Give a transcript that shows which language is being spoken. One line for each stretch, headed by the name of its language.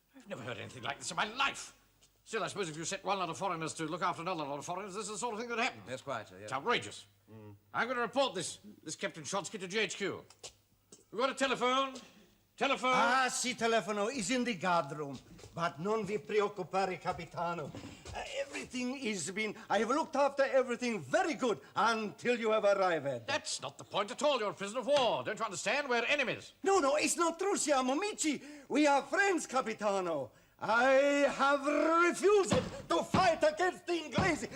English: I've never heard anything like this in my life. Still, I suppose if you set one lot of foreigners to look after another lot of foreigners, this is the sort of thing that happens. Yes, quite, sir, yes. It's outrageous. I'm going to report this Captain Shodsky to GHQ. We've got a telephone. Telephone.
Italian: Ah, sì, telefono
English: is in the guard room. But
Italian: non vi preoccupare, capitano.
English: Everything is been... I have looked after everything very good until you have arrived. That's not the point at all. You're a prisoner of war. Don't you understand? We're enemies. No, it's not true.
Italian: Siamo amici.
English: We are friends, capitano. I have refused to fight against the Inglesi.